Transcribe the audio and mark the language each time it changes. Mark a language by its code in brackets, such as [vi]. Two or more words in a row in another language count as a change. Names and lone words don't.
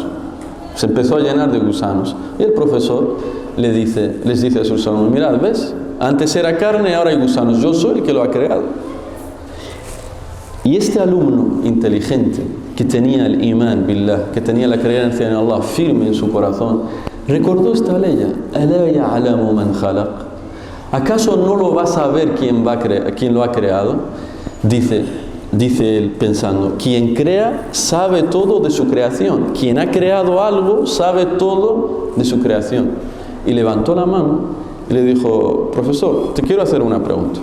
[es] Se empezó a llenar de gusanos. Y el profesor les dice a sus alumnos, mirad, ¿ves? Antes era carne, ahora hay gusanos. Yo soy el que lo ha creado. Y este alumno inteligente, que tenía el [ar] إيمان بالله, [es] que tenía la creencia en Allah firme en su corazón, recordó esta ley. [ar] أَلَا يَعْلَمُ مَنْ خَلَقَ. [es] ¿Acaso no lo va a saber quién lo ha creado? Dice él pensando, quien crea sabe todo de su creación. Quien ha creado algo sabe todo de su creación. Y levantó la mano y le dijo, profesor, te quiero hacer una pregunta.